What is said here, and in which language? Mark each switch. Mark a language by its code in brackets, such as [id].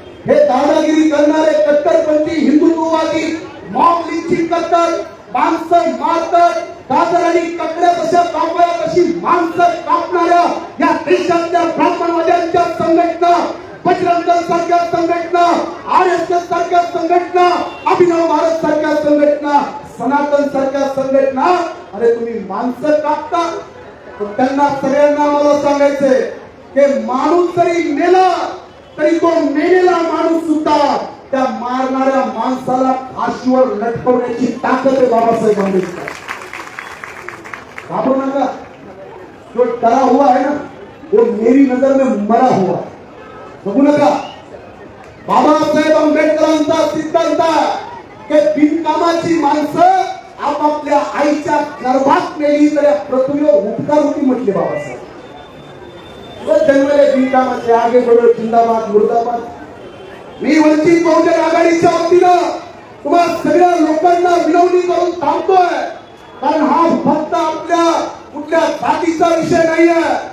[mr] हे दादागिरी करणारे कट्टरपंथी हिंदुत्ववादी मॉब लिंचिंग करतात, माणसं मारतात, गाजर आणि ककड्या कशा कापाव्या कशी माणसं कापणाऱ्या या देशातल्या ब्राह्मणवाद्यांच्या संघटना, बजरंग दल सारख्या संघटना, RSS सारख्या संघटना, अभिनव भारत सारख्या संघटना, सनातन सारख्या संघटना, अरे तुम्ही माणसं कापता. त्यांना सगळ्यांना मला सांगायचंय की माणूस जरी मेला तरी तो मेलेला माणूस सुद्धा त्या मारणाऱ्या माणसाला फाशीवर लटकवण्याची ताकद आहे बाबासाहेब आंबेडकर. घाबरू नका. [hi] जो डरा हुआ है ना वो मेरी नजर में मरा हुआ है. [mr] बघू नका. बाबासाहेब आंबेडकरांचा सिद्धांत की बिनकामाची माणसं आपापल्या आईच्या गर्भात मेली तर या पृथ्वीवर उपकार होती म्हटले बाबासाहेब. जन्मले बिनकामाचे, [hi] आगे बढो [mr] जिंदाबाद मुर्दाबाद. मी वंचित बहुजन आघाडीच्या वतीनं तुम्हा सगळ्या लोकांना विनवणी करून थांबतोय, कारण हा फक्त आपल्या कुठल्या जातीचा विषय नाहीये.